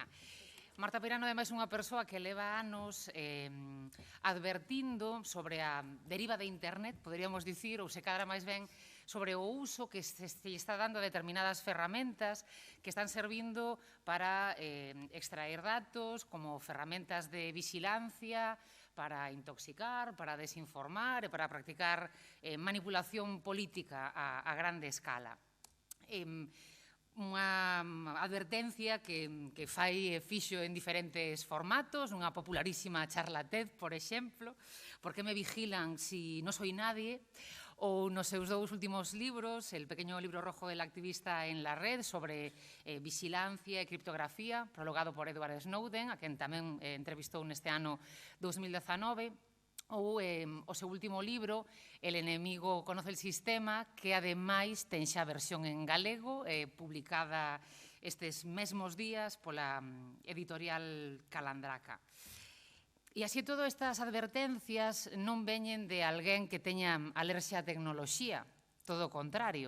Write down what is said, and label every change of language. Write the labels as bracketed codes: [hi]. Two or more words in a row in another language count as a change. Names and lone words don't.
[gl] Marta Peirano, ademais, é unha persoa que leva anos advertindo sobre a deriva de Internet, poderíamos dicir, ou se cadra máis ben, sobre o uso que se está dando a determinadas ferramentas que están servindo para extraer datos como ferramentas de vigilancia, para intoxicar, para desinformar e para practicar manipulación política a grande escala. Unha advertencia que fixo en diferentes formatos, nunha popularísima charla TED, por exemplo, Por que me vigilan si non soy nadie, ou nos seus dous últimos libros, El pequeño libro rojo del activista en la red, sobre vigilancia e criptografía, prologado por Edward Snowden, a quen tamén entrevistou neste ano 2019, ou o seu último libro, El enemigo conoce el sistema, que ademais ten xa versión en galego, publicada estes mesmos días pola editorial Calandraca. E así todo, estas advertencias non veñen de alguén que teña alerxia á tecnoloxía, todo o contrario.